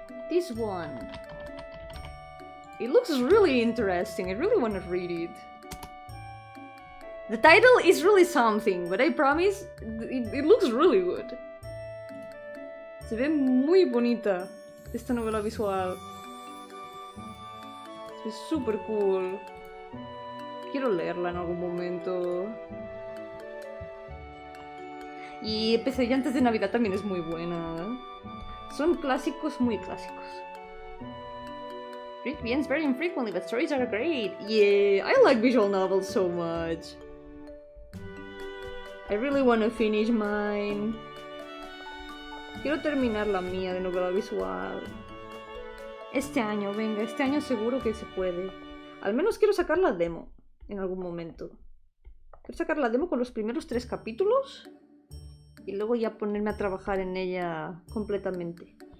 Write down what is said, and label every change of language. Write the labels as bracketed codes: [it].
[en] This one. It looks really interesting. I really want to read it. The title is really something, but I promise it looks really good. [es] Se ve muy bonita esta novela visual. Se ve super cool. Quiero leerla en algún momento. Y Pesadillas de Navidad también es muy buena. Son clásicos muy clásicos. [en] Read ends very infrequently, but stories are great. Yeah, I like visual novels so much. I really want to finish mine. [es] Quiero terminar la mía de novela visual. Este año, venga, este año seguro que se puede. Al menos quiero sacar la demo en algún momento. Quiero sacar la demo con los primeros 3 capítulos y luego ya ponerme a trabajar en ella completamente.